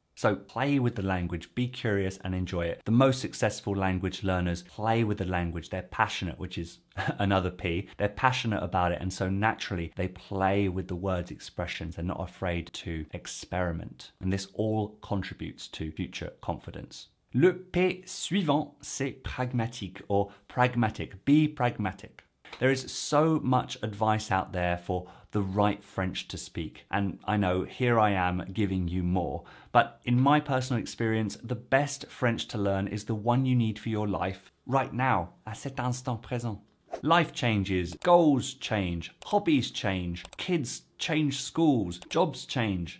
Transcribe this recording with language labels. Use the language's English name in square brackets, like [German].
[English] So play with the language, be curious and enjoy it. The most successful language learners play with the language. They're passionate, which is another P. They're passionate about it, and so naturally they play with the words, expressions. They're not afraid to experiment. And this all contributes to future confidence. [French] Le P suivant, c'est pragmatique [English] or pragmatic. Be pragmatic. There is so much advice out there for the right French to speak. And I know here I am giving you more. But in my personal experience, the best French to learn is the one you need for your life right now, [French] à cet instant présent. [English] Life changes, goals change, hobbies change, kids change schools, jobs change.